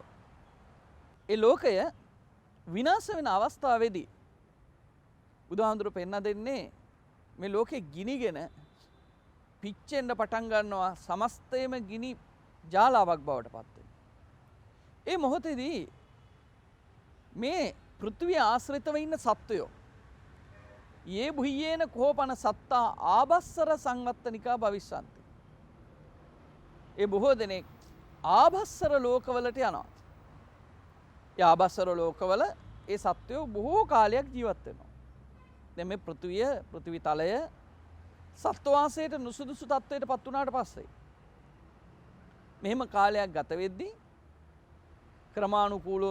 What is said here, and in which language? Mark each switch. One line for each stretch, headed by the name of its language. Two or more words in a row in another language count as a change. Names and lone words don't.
Sinhala: ඒ ලෝකය විනාශ වෙන අවස්ථාවේදී බුදුහාමුදුරුවෝ පෙන්වා දෙන්නේ මේ ලෝකේ ගිනිගෙන පිච්චෙන්න පටන් ගන්නවා සමස්තයම ගිනි ජාලාවක් බවට පත් වෙනවා. ඒ මොහොතේදී මේ පෘථිවිය ආශ්‍රිතව ඉන්න සත්වයෝ
Pali: යේ බුහියේන කෝපන සත්තා ආභස්සර සංවත්තනිකා භවිස්සන්ති.
Sinhala: ඒ බොහෝ දෙනෙක් ආභස්සර ලෝකවලට යනවා. ඒ ආභස්සර ලෝකවල ඒ සත්වයෝ බොහෝ කාලයක් ජීවත් වෙනවා. දැන් මේ පෘථිවි තලය සත්වාසයට නුසුදුසු තත්වයට පත් වුණාට පස්සේ මෙහෙම කාලයක් ගත වෙද්දී ක්‍රමානුකූලව